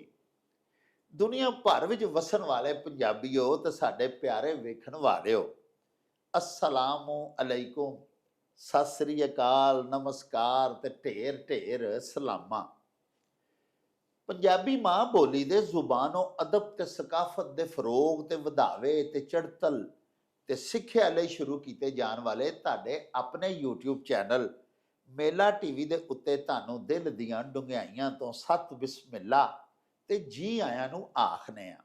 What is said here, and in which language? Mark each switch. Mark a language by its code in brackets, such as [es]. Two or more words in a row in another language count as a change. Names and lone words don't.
[pa] ਦੁਨੀਆ ਭਰ ਵਿਚ ਵਸਣ ਵਾਲੇ ਪੰਜਾਬੀਓ ਤੇ ਸਾਡੇ ਪਿਆਰੇ ਵੇਖਣ ਵਾਲਿਓ, [ar] السلام عليكم, [pa] ਸਤ ਸ੍ਰੀ ਅਕਾਲ, ਨਮਸਕਾਰ ਤੇ ਢੇਰ ਢੇਰ ਸਲਾਮਾ। ਪੰਜਾਬੀ ਮਾਂ ਬੋਲੀ ਦੇ ਜ਼ੁਬਾਨੋ ਅਦਬ ਤੇ ਸਕਾਫਤ ਦੇ ਫਰੋਗ ਤੇ ਵਧਾਵੇ ਤੇ ਚੜ੍ਹਤਲ ਤੇ ਸਿੱਖਿਆ ਲਈ ਸ਼ੁਰੂ ਕੀਤੇ ਜਾਣ ਵਾਲੇ ਤੁਹਾਡੇ ਆਪਣੇ YouTube ਚੈਨਲ ਮੇਲਾ ਟੀਵੀ ਦੇ ਉੱਤੇ ਤੁਹਾਨੂੰ ਦਿਲ ਦੀਆਂ ਡੁੰਘਾਈਆਂ ਤੋਂ ਸਤ ਬਿਸਮਿਲ੍ਲਾ ਤੇ ਜੀ ਆਇਆਂ ਨੂੰ ਆਖਨੇ ਆ।